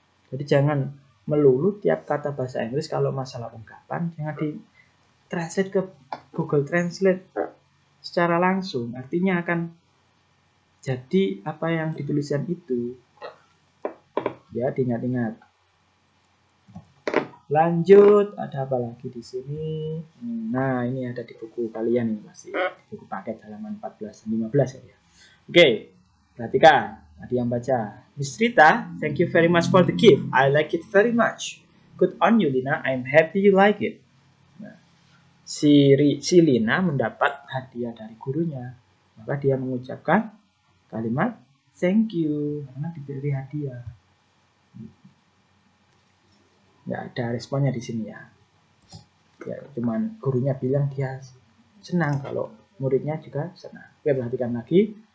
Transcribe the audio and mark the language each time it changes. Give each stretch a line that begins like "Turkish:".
Indonesian: Jadi jangan melulu tiap kata bahasa Inggris kalau masalah ungkapan jangan di translate ke Google Translate secara langsung, artinya akan jadi apa yang dituliskan itu. Ya, diingat-ingat. Lanjut, ada apa lagi di sini? Nah, ini ada di buku kalian ini masih buku paket halaman 14 dan 15 ya. Oke, perhatikan. Ada yang baca.
English: Miss Rita, thank you very much for the gift. I like it very much. Good on you, Lina. I'm happy you like it.
Indonesian: Nah, si Lina mendapat hadiah dari gurunya. Maka dia mengucapkan kalimat thank you karena diberi hadiah. Nggak ada responnya di sini ya. Ya, cuman gurunya bilang dia senang kalau muridnya juga senang. Oke, perhatikan lagi.